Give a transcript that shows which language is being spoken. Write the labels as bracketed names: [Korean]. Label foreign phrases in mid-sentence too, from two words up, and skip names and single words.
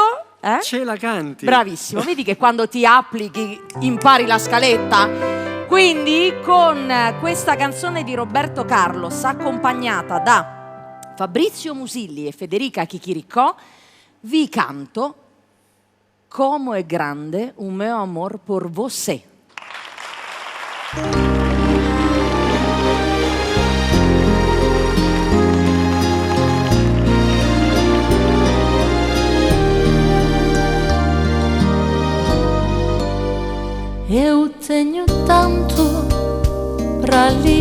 [Italian] Ce la canti. Bravissimo, vedi che quando ti applichi impari la scaletta? Quindi con questa canzone di Roberto Carlos, accompagnata da Fabrizio Musilli e Federica Chicchiricò, vi canto Como é grande o meu amor por você. [Portuguese] Eu tenho tanto pra lhe